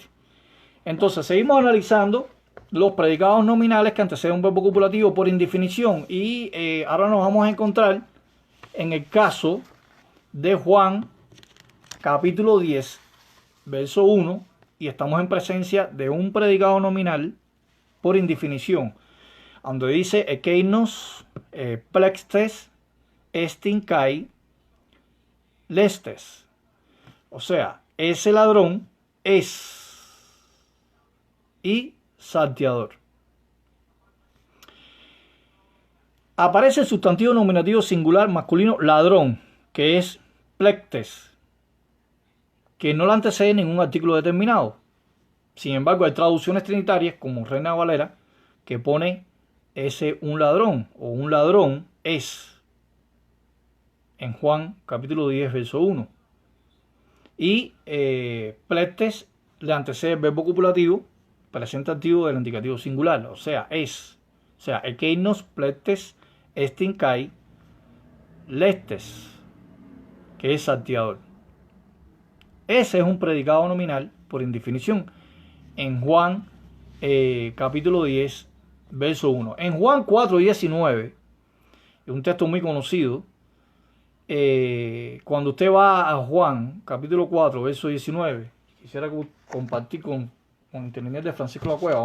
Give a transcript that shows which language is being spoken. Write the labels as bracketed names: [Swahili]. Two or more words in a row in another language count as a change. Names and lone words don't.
[Spanish] Entonces, seguimos analizando los predicados nominales que anteceden un verbo copulativo por indefinición. Y ahora nos vamos a encontrar en el caso de Juan, capítulo 10, verso 1, y estamos en presencia de un predicado nominal por indefinición, donde dice [Greek] ἐκεῖνος κλέπτης ἐστὶν καὶ λῃστής. [Spanish] O sea, ese ladrón es y salteador. Aparece el sustantivo nominativo singular masculino ladrón, que es plectes, que no le antecede ningún artículo determinado. Sin embargo, hay traducciones trinitarias como Reina Valera que pone ese un ladrón o un ladrón es en Juan capítulo 10 verso 1. Y plectes le antecede el verbo copulativo presente activo del indicativo singular, o sea, es. O sea, [Greek] ἐκεῖνος κλέπτης ἐστὶν καὶ λῃστής, [Spanish] que es salteador. Ese es un predicado nominal por indefinición en Juan capítulo 10 verso 1. En Juan 4:19, es un texto muy conocido. Cuando usted va a Juan capítulo 4 verso 19, quisiera compartir con entendimiento de Francisco de la Cueva.